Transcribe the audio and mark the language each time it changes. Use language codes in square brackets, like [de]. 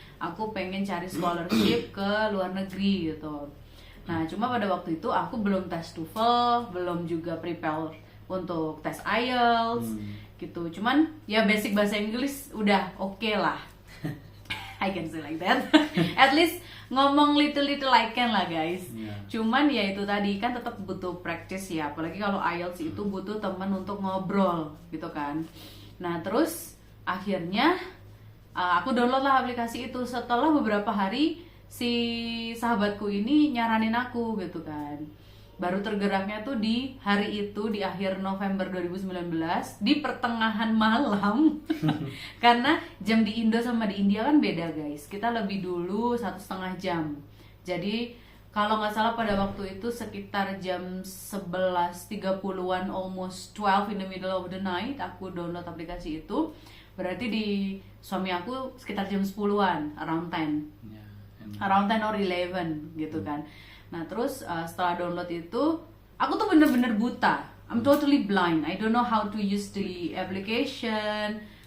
[id] aku pengen cari scholarship ke luar negeri gitu. Nah cuma pada waktu itu aku belum tes TOEFL, belum juga prepare untuk tes IELTS gitu. Cuman ya basic bahasa Inggris udah oke lah. [en] I can say like that. At least ngomong little I can lah guys. [id] Cuman ya itu tadi kan tetap butuh practice ya. Apalagi kalau IELTS itu butuh teman untuk ngobrol gitu kan. Nah terus akhirnya aku download lah aplikasi itu. Setelah beberapa hari si sahabatku ini nyaranin aku gitu kan. Baru tergeraknya tuh di hari itu, di akhir November 2019, di pertengahan malam. Karena jam di Indo sama di India kan beda guys. Kita lebih dulu 1,5 jam. Jadi kalau nggak salah pada waktu itu sekitar jam 11.30an, [en] almost 12 in the middle of the night, [id] aku download aplikasi itu. Berarti di suami aku sekitar jam 10an, [en] around 10. Around 10 or 11 [id] gitu kan. Nah terus setelah download itu aku tuh bener-bener buta. [en] I'm totally blind. I don't know how to use the application.